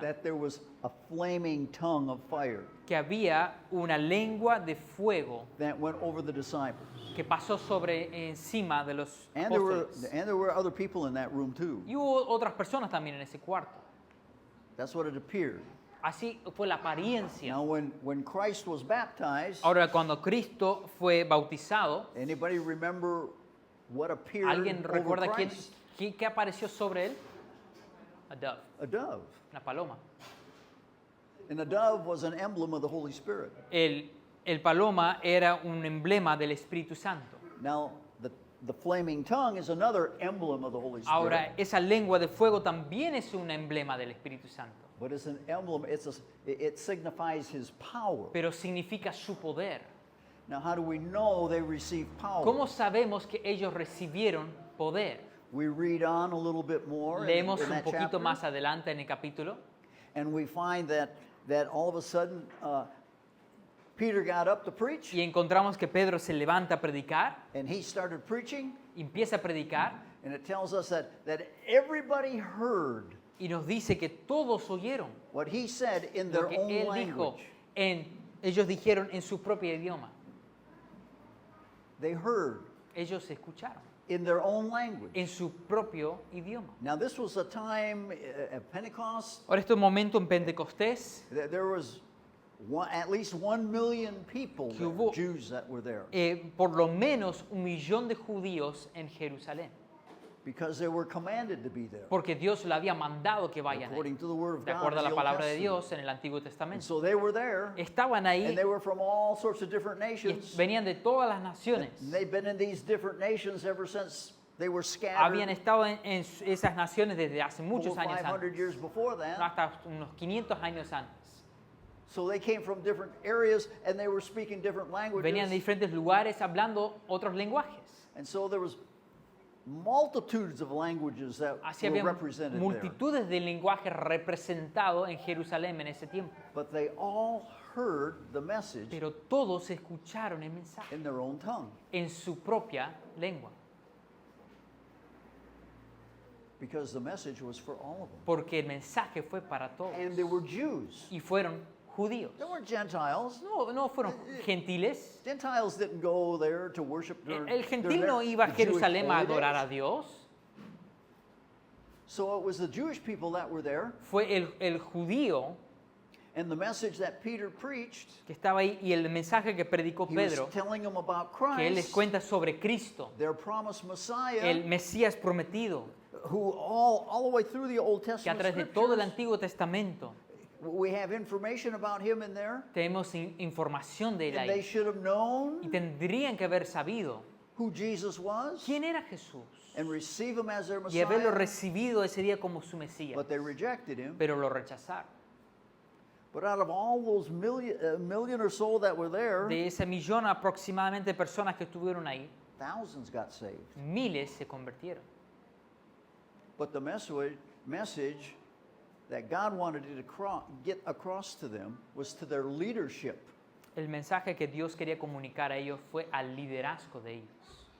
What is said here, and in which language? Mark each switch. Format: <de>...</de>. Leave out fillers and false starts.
<en>that there was a flaming tongue of fire</en> <es>que había una lengua de fuego</es> <en>that went over the disciples.</en> <es>que pasó sobre encima de los</es> <en>And</en> <es>apóstoles.</es> <en>there were other people in that room too.</en> <es>Y hubo otras personas también en ese cuarto.</es> <en>That's what it appeared.</en> <es>Así fue la apariencia.</es> <en>Now when Christ was baptized,</en> <es>Ahora, cuando Cristo fue bautizado,</es> <en>anybody remember what appeared</en> <es>¿alguien</es> <en>over</en> <es>recuerda</es> <en>Christ?</en> <es>qué apareció sobre él?</es> <en>A dove, A dove.</en> <es>una paloma.</es> <en>And a dove was an emblem of the Holy Spirit.</en> <es>El paloma era un emblema del Espíritu Santo.</es> <en>Now, the flaming tongue is another emblem of the Holy Spirit.</en> <es>Ahora, esa lengua de fuego también es un emblema del Espíritu Santo,</es> <en>But it's an emblem, it signifies his power.</en> <es>pero significa su poder.</es> <en>Now, how do we know they received power?</en> <es>¿Cómo sabemos que ellos recibieron poder?</es> <en>We read on a little bit more</en> <es>Leemos</es> <en>in</en> <es>un</es> <en>that</en> <es>poquito</es> <en>chapter,</en> <es>más adelante en el capítulo</es> <en>and we find that all of a sudden Peter got up to preach,</en> <es>y encontramos que Pedro se levanta a predicar,</es> <en>and he started preaching,</en> <es>empieza a predicar</es> <en>and it tells us that everybody heard</en> <es>y nos dice que todos oyeron</es> <en>what he said in</en> <es>lo</es> <en>their</en> <es>que</es> <en>own</en> <es>él dijo</es> <en>language.</en> <es>en Ellos dijeron en su propio idioma.</es> <en>They heard</en> <es>Ellos escucharon</es> <en>in their own language.</en> <es>en su propio idioma.</es> <en>Now, this was a time at Pentecost.</en> <es>Ahora, este momento en Pentecostés,</es> <en>There was at least 1 million people,</en> <es>Que hubo-</es> <en>Jews that were there,</en> <es>por lo menos 1 millón de judíos en Jerusalén,</es> <en>because they were commanded to be there,</en> <es>porque Dios le había mandado que vayan</es> <en>according</en> <es>ahí,</es> <en>to the word of</en> <es>de</es> <en>God</en> <es>acuerdo a</es> <en>in</en> <es>la</es> <en>the Old</en> <es>palabra de</es> <en>Testament.</en> <es>Dios en el Antiguo</es> <en>And</en> <es>Testamento.</es> <en>so they were there,</en> <es>Estaban ahí</es> <en>and they were from all sorts of different</en> <es>y</es> <en>nations.</en> <es>venían de todas las naciones.</es> <en>And they've been in these different nations ever since they were</en> <es>Habían</es> <en>scattered</en> <es>estado en esas naciones desde hace</es> <en>over</en> <es>muchos años</es> <en>500 years</en> <es>antes,</es> <en>before that.</en> <es>hasta unos 500 años antes.</es> <en>So they came from different areas and they were speaking different</en> <es>Venían de</es> <en>languages.</en> <es>diferentes lugares hablando otros lenguajes.</es> <en>And so there was multitudes of languages that</en> <es>Así</es> <en>were</en> <es>había</es> <en>represented there.</en> <es>multitudes de lenguajes representados en Jerusalén en ese tiempo.</es> <en>But they all heard the message</en> <es>Pero todos escucharon el mensaje</es> <en>in their own tongue</en> <es>en su propia lengua,</es> <en>because the message was for all of them.</en> <es>porque el mensaje fue para todos.</es> <en>And they were Jews.</en> <es>Y fueron judíos.</es> <en>They weren't Gentiles.</en> <es>No fueron gentiles.</es> <en>Gentiles didn't go there to worship during,</en> <es>El gentil</es> <en>during</en> <es>no iba a</es> <en>the Jewish</en> <es>Jerusalén a</es> <en>holy</en> <es>adorar a</es> <en>days.</en> <es>Dios.</es> <en>So it was the Jewish people that were there,</en> <es>Fue el judío</es> <en>and the message that Peter preached,</en> <es>que estaba ahí y el mensaje que predicó</es> <en>he was</en> <es>Pedro,</es> <en>telling them about</en> <es>que él les</es> <en>Christ,</en> <es>cuenta sobre Cristo,</es> <en>their promised Messiah,</en> <es>el Mesías prometido,</es> <en>who all the way through the Old</en> <es>que a</es> <en>Testament</en> <es>través de todo el</es> <en>scriptures,</en> <es>Antiguo Testamento</es> <en>we have information about him in there,</en> <es>tenemos información de él</es> <en>and they</en> <es>ahí.</es> <en>should have</en> <es>Y</es> <en>known</en> <es>tendrían que haber sabido</es> <en>who Jesus was</en> <es>quién era Jesús</es> <en>and receive him as their</en> <es>y haberlo</es> <en>Messiah,</en> <es>recibido ese día como su Mesías,</es> <en>but they rejected him.</en> <es>pero lo rechazaron.</es> <en>But out of all those million or so that were there,</en> <es>De ese millón aproximadamente de personas que estuvieron ahí,</es> <en>thousands got saved.</en> <es>miles se convirtieron.</es> <en>But the message that God wanted to get across to them was to their leadership,</en> <es>El mensaje que Dios quería comunicar a ellos fue al liderazgo de ellos.</es>